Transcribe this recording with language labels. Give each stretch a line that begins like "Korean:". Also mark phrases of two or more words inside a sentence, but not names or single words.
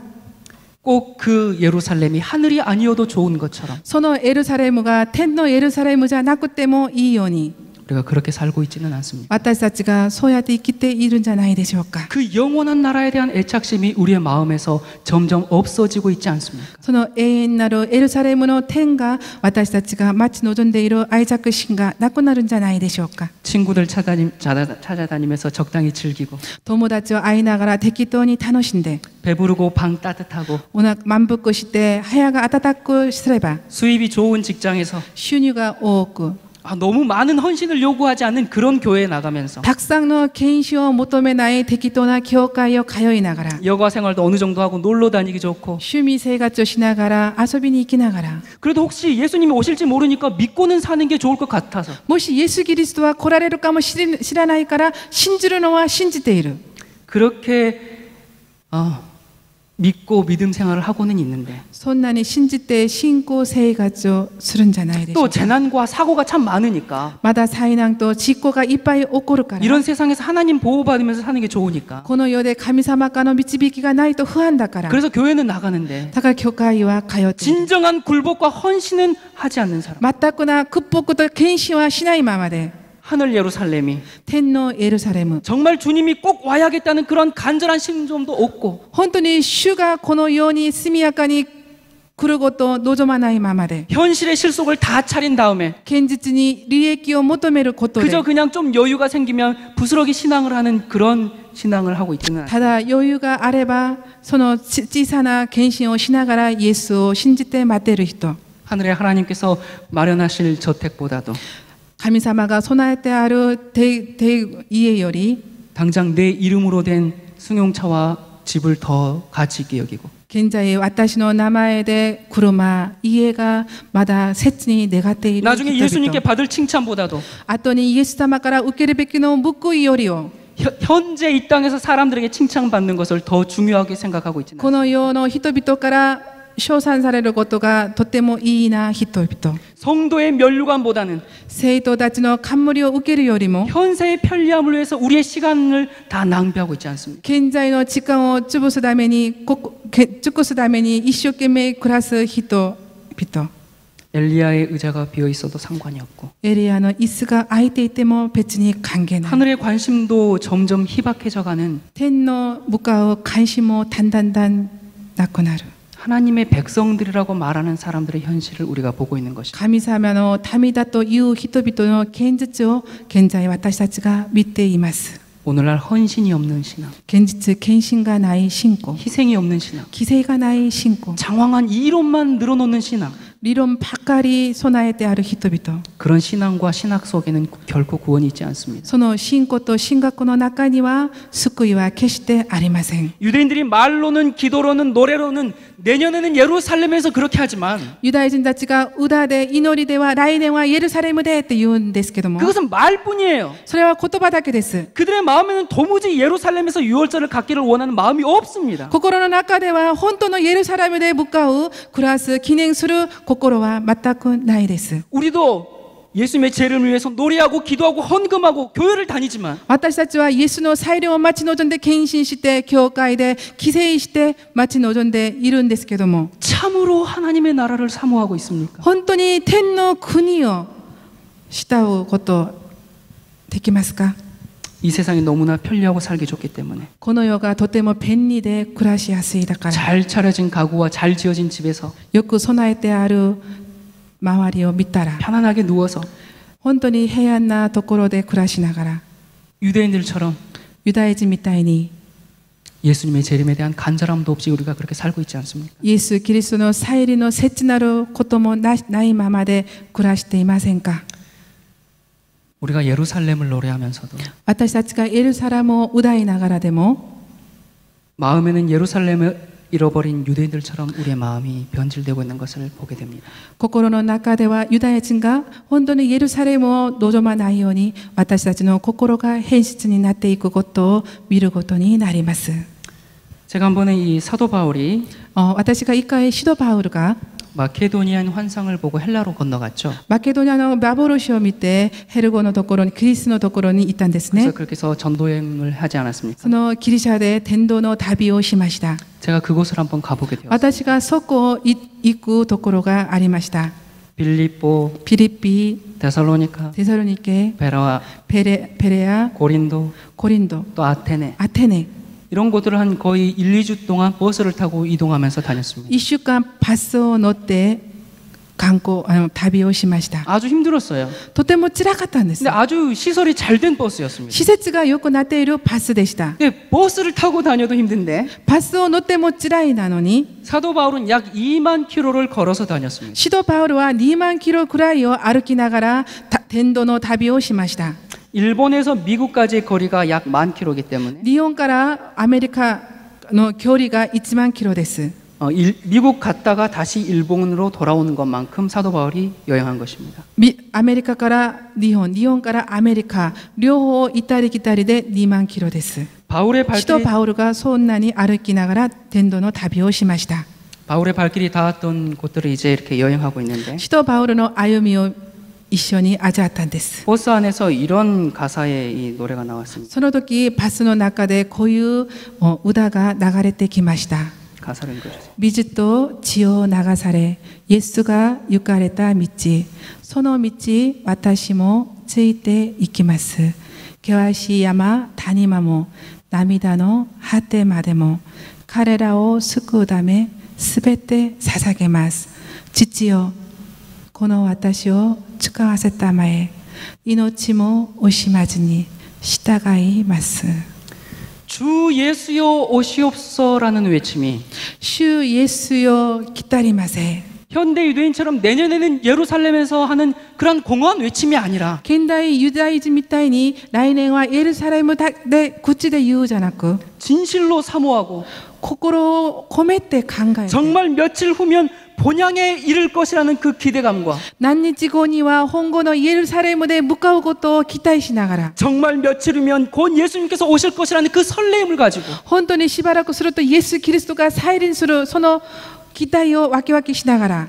Korean: 꼭 그 예루살렘이 하늘이 아니어도 좋은 것처럼
Japanese: そのエルサレムが天のエルサレムじゃなくてもいいように
Korean: 우리가 그렇게 살고 있지는 않습니다.
Japanese: 私たちがそうやって生きているんじゃないでしょうか。
Korean: 그 영원한 나라에 대한 애착심이 우리의 마음에서 점점 없어지고 있지 않습니까?
Japanese: その永遠なるエルサレムの天が私たちが待ち望んでいる愛着心がなくなるんじゃないでしょうか。
Korean: 친구들 찾아다니면서 적당히 즐기고
Japanese: 友達を会いながら適当に楽しんで
Korean: 배부르고 방 따뜻하고
Japanese: お腹満腹して部屋が暖くすれば
Korean: 수입이 좋은 직장에서
Japanese: 収入が多く
Korean: 너무 많은 헌신을 요구하지 않는 그런 교회에 나가면서
Japanese: たくさんの献身を求めない適当な教会を通いながら
Korean: 여가 생활도 어느 정도 하고 놀러 다니기 좋고
Japanese: 趣味生活をしながら遊びに行きながら
Korean: 그래도 혹시 예수님이 오실지 모르니까 믿고는 사는 게 좋을 것 같아서
Japanese: もしイエス・キリストは来られるかも知らないから信じるのは信じている
Korean: 그렇게 믿고 믿음 생활을 하고는 있는데
Japanese: そんなに信じて信仰生活をするんじゃないでしょ
Korean: 또
Japanese: うか。
Korean: 재난과 사고가 참 많으니까
Japanese: まだ災難と事故がいっぱい起こるから
Korean: 이런 세상에서 하나님 보호받으면서 사는 게 좋으니까
Japanese: この世で神様からの導きがないと不安だから
Korean: 그래서 교회는 나가는데
Japanese: だから教会は通っている
Korean: 진정한 굴복과 헌신은 하지 않는 사람
Japanese: 全くな屈服と献身はしないままで
Korean: 하늘 예루살렘이
Japanese: 天のエルサレム
Korean: 정말 주님이 꼭 와야겠다는 그런 간절한 심정도 없고
Japanese: 本当に主がこの世に速やかに来ることを望まないままで
Korean: 현실의 실속을 다 차린 다음에
Japanese: 現実に利益を求めることで
Korean: 그저 그냥 좀 여유가 생기면 부스러기 신앙을 하는 그런 신앙을 하고 있지는 않아요.
Japanese: ただ余裕があればその小さな献身をしながらイエスを信じて待てる人
Korean: 하늘의 하나님께서 마련하실 저택보다도
Japanese: 神様が備えてある家より
Korean: 당장 내 이름으로 된 승용차와 집을 더 가치 있게 여기고
Japanese: 現在私の名前で車家がまだ切に願っている
Korean: 나중에
Japanese: 人
Korean: 예수님께
Japanese: 々
Korean: 받을 칭찬보다도
Japanese: 後にイエス様から受けるべきの報いよりを
Korean: 현재 이 땅에서 사람들에게 칭찬받는 것을 더 중요하게 생각하고 있지는
Japanese: この世の人々から称賛されることがとてもいいな人々
Korean: 성도의 면류관보다는
Japanese: 生徒たちの冠を受けるよりも
Korean: 현세의 편리함을 위해서 우리의 시간을 다 낭비하고 있지 않습니까?
Japanese: 現在の時間を潰すために尽くすために一生懸命暮らす人々
Korean: 엘리야의 의자가 비어 있어도 상관이 없고
Japanese: エリアの椅子が空いていても別に関係ない
Korean: 하늘의 관심도 점점 희박해져가는
Japanese: 天の向かう関心もだんだんなくなる
Korean: 하나님의 백성들이라고 말하는 사람들의 현실을 우리가 보고 있는 것입니다.
Japanese: 神様の民だという人々の現実を現在私たちが見ています
Korean: 오늘날 헌신이 없는 신앙,
Japanese: 現実献身がない信仰
Korean: 희생이 없는 신앙,
Japanese: 犠牲がない信仰
Korean: 장황한 이론만 늘어놓는 신앙,
Japanese: 理論ばかり備えてある人々、
Korean: 그런 신앙과 신학 속에는 결코 구원이 있지 않습니다.
Japanese: その信仰と神学の中には救いは決してありません。
Korean: 유대인들이 말로는 기도로는 노래로는 내년에는 예루살렘에서 그렇게 하지만
Japanese: ユダヤ人たちが歌で祈りでは来年はエルサレムでって言うんですけども、
Korean: 그것은 말뿐이에요.
Japanese: それは言葉だけです。
Korean: 그들의 마음에는 도무지 예루살렘에서 유월절을 갖기를 원하는 마음이 없습니다.
Japanese: 心の中では本当のエルサレムで向かう暮らす記念する心は全くないです。
Korean: 우리도 예수님의 재림을 위해서 노래하고 기도하고 헌금하고 교회를 다니지만
Japanese: 私たちはイエスの再臨を待ち望んで献身して教会で帰省して待ち望んでいるんですけども、
Korean: 참으로 하나님의 나라를 사모하고 있습니까?
Japanese: 本当に天の国を慕うことできますか？
Korean: 이 세상이 너무나 편리하고 살기 좋기 때문에
Japanese: この世がとても便利で暮らしやすいだから、
Korean: 잘 차려진 가구와 잘 지어진 집에서
Japanese: よく備えてある周りを見たら
Korean: 편안하게 누워서
Japanese: 本当に平安なところで暮らしながら
Korean: 유대인들처럼
Japanese: ユダヤ人みたいに
Korean: 예수님의 재림에 대한 간절함도 없이 우리가 그렇게 살고 있지 않습니까?
Japanese: イエス・キリストの再臨の切なることもないままで暮らしていませんか？
Korean: 우리가 예루살렘을 노래하면서도
Japanese: 私たちがエルサレムを歌いながらでも
Korean: 마음에는 예루살렘을 잃어버린 유대인들처럼 우리의 마음이 변질되고 있는 것을 보게 됩니다.
Japanese: 心の中ではユダヤ人が本当にエルサレムを望まないように私たちの心が変質になっていくことを見ることになります。
Korean: 제가 한 번에 이 사도 바울이
Japanese: 私が一回シドパウルが
Korean: 마케도니안 환상을 보고 헬라로 건너갔죠.
Japanese: マケドニアの幻を見てヘルゴのところにキリスのところに行ったんですね。
Korean: 그래서 그렇게 해서 전도여행을 하지 않았습니까?
Japanese: そのギリシャで伝道の旅をしました。
Korean: 제가 그곳을 한번 가보게 되었어요.
Japanese: 私がそこを行くところがありました。
Korean: 빌립보,
Japanese: ピリピ、
Korean: 데살로니카,
Japanese: テサロニケ、
Korean: 베라,
Japanese: ペレア、
Korean: 고린도,
Japanese: コリンド、
Korean: 또 아테네
Japanese: アテネ、
Korean: 이런 곳들을 한 거의 1, 2주 동안 버스를 타고 이동하면서 다녔습니다.
Japanese: 1 週間バスを乗って観光旅をしました。
Korean: 아주 힘들었어요.
Japanese: とても辛かったんです。
Korean: 근데 아주 시설이 잘 된 버스였습니다.
Japanese: 施設がよくなっているバスでした。
Korean: 근데 버스를 타고 다녀도 힘든데
Japanese: バスを乗っても辛いなのに
Korean: 사도 바울은 약 2만 킬로를 걸어서 다녔습니다.
Japanese: シドパウルは2万キロくらいを歩きながら伝道の旅をしました。
Korean: 일본에서 미국까지의 거리가 약 1만 킬로이기 때문에
Japanese: 日本からアメリカの距離が1万キロです。
Korean: 미국 갔다가 다시 일본으로 돌아오는 것만큼 사도 바울이 여행한 것입니다.
Japanese: アメリカから日本、日本からアメリカ、両方行ったり来たりで2万キロです。
Korean: 바울의
Japanese: シド
Korean: 발길이
Japanese: パウルがそんなに歩きながら伝道の旅をしました。
Korean: 바울의 발길이 닿았던 곳들을 이제 이렇게 여행하고 있는데
Japanese: シドパウルの歩みを一緒に味わったんです。
Korean: 버스 안에서 이런 가사의 이 노래가 나왔습니다.
Japanese: その時バスの中でこういう歌が流れてきました。
Korean: 가사를 읽어주세요.
Japanese: 美術と血を流され、イエスが行かれた道、その道、私もついて行きます。険しい山、谷間も、涙の果てまでも、彼らを救うため、すべて捧げます。父よ、この私を使わせたまえ、命も惜しまずに従います。
Korean: 주 예수여 오시옵소라는 외침이
Japanese: 主イエスよ来たりませ。
Korean: 현대 유대인처럼 내년에는 예루살렘에서 하는 그런 공허한 외침이 아니라
Japanese: 現代ユダヤ人みたいに来年はエルサレムで口で言うじゃなく
Korean: 진실로 사모하고
Japanese: 心を込めて考えて
Korean: 정말 며칠 후면 본향에 이를 것이라는 그 기대감과
Japanese: 何日後には本後のエルサレムで向かうことを期待しながら
Korean: 정말 며칠 후면 곧 예수님께서 오실 것이라는 그 설레임을 가지고
Japanese: 本当にしばらくするとイエス・キリストが再臨するその期待をワキワキしながら